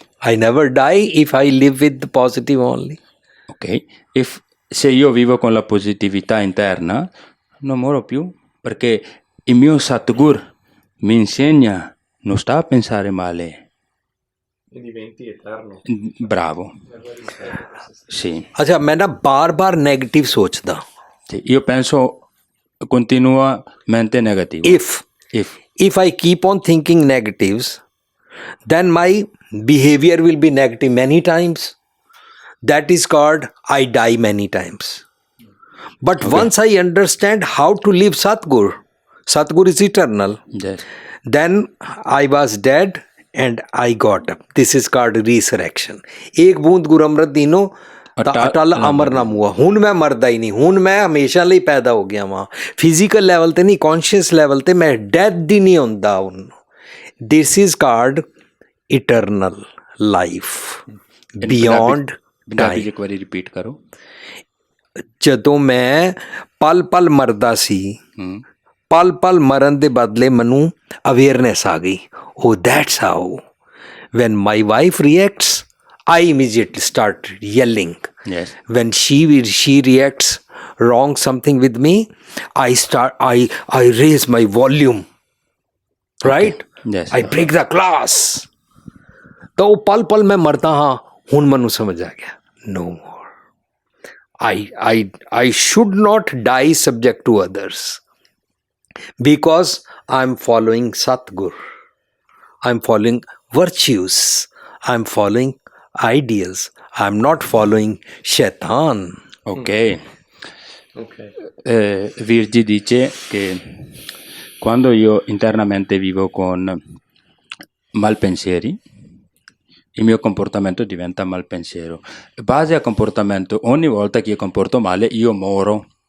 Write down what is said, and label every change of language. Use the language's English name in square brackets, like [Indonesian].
[English] I never die if I live with the positive only. [Italian] Ok, se io vivo con la positività interna, non muoro più, perché il mio Satgur mi insegna, non sta a pensare male. E diventi eterno. Bravo. Sì. [Punjabi] अच्छा मैं ना बार बार negative सोचदा [Italian] Sì, io penso continuamente negativo. [English] if I keep on thinking negatives, then my behavior will be negative many times. That is called I die many times. But once I understand how to live Satgur is eternal. Yes. Then I was dead and I got up. This is called resurrection. [Punjabi] एक बूंद गुर अमृत दीनो ਤਾਂ ਅਟਲ ਅਮਰ ਨਾ ਮੂਆ ਹੁਣ ਮੈਂ ਮਰਦਾ ਹੀ ਨਹੀਂ ਹੁਣ ਮੈਂ ਹਮੇਸ਼ਾ ਲਈ ਪੈਦਾ ਹੋ ਗਿਆ ਵਾਂ ਫਿਜ਼ੀਕਲ ਲੈਵਲ ਤੇ ਨਹੀਂ ਕੌਨਸ਼ੀਅਸ ਲੈਵਲ ਤੇ ਮੈਂ ਡੈਥ ਹੀ ਨਹੀਂ ਹੁੰਦਾ ਹੁਣ [English] this is called eternal life beyond [Punjabi] Punjabi ਇੱਕ ਵਾਰੀ ਰਿਪੀਟ ਕਰੋ ਜਦੋਂ ਮੈਂ ਪਲ ਪਲ ਮਰਦਾ ਸੀ ਪਲ ਪਲ ਮਰਨ ਦੇ ਬਦਲੇ ਮੈਨੂੰ ਅਵੇਅਰਨੈਸ ਆ ਗਈ ਉਹ [English] That's how when my wife reacts I immediately start yelling. Yes. When she reacts wrong something with me, I raise my volume. Right? Okay. Yes. I break the glass. [Punjabi] तो पल पल मैं मरता हाँ हुन मनु समझ आ गया [English] no more. I should not die subject to others because I'm following Satgur. I'm following virtues. I'm following ideals. I'm not following Shaitan. Ok. [Italian] Virgi dice che quando io internamente vivo con malpensieri, il mio comportamento diventa malpensiero. Base a comportamento, ogni volta che io comporto male, io moro.